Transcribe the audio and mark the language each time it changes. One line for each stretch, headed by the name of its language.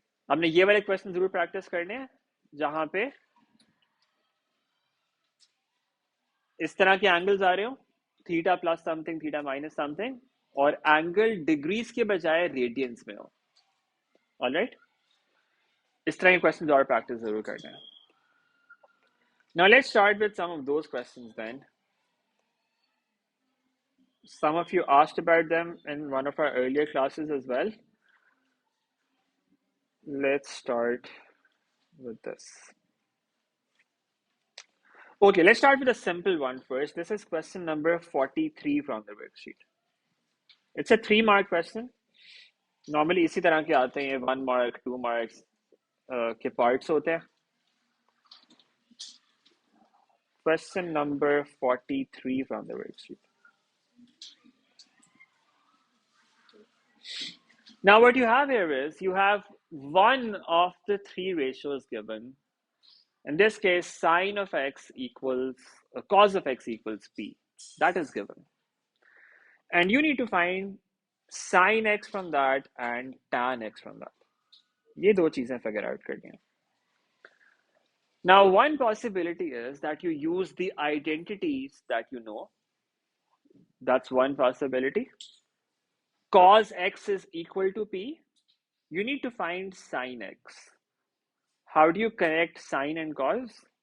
Hindi: आपने ये वाले क्वेश्चन जरूर प्रैक्टिस करने हैं जहां पे इस तरह के एंगल्स आ रहे हो, theta plus something, theta minus something, और एंगल डिग्रीज के बजाय रेडियंस में हो. ऑलराइट, इस तरह के क्वेश्चन और प्रैक्टिस जरूर करना है.
English: Now let's start with some of those questions then. Some of you asked about them in one of our earlier classes as well. Let's start with this. Okay, let's start with a simple one first. This is question number 43 from the worksheet. It's a 3-mark question.
Hindi: Normally इसी तरह के आते हैं, 1 mark, 2 marks के parts होते हैं.
English: Question number 43 from the worksheet. Now what you have here is you have one of the three ratios given. In this case, sine of x equals cos of x equals p. That is given. And you need to find sine x from that and tan x from that.
Hindi: ये दो चीजें figure out करनी है.
English: Now, one possibility is that you use the identities that you know. That's one possibility. Cos x is equal to p. You need to find sine x. How do you connect sine and cos?